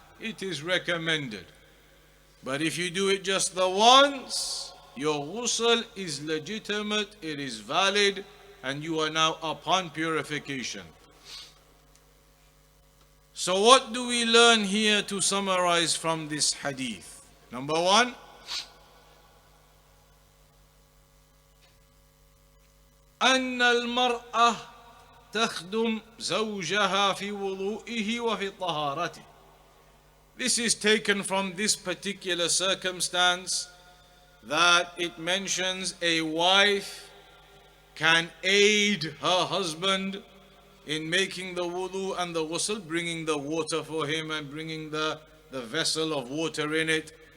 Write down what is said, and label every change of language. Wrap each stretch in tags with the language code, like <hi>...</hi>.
<en>It is recommended. But if you do it just the once, your ghusl is legitimate, it is valid, and you are now upon purification. So what do we learn here to summarize from this hadith? Number 1,</en> <ar>أن المرأة تخدم زوجها في وضوئه وفي طهارته.</ar> <en>This is taken from this particular circumstance, that it mentions a wife can aid her husband in making the wudu and the ghusl, bringing the water for him and bringing the vessel of water in it.</en>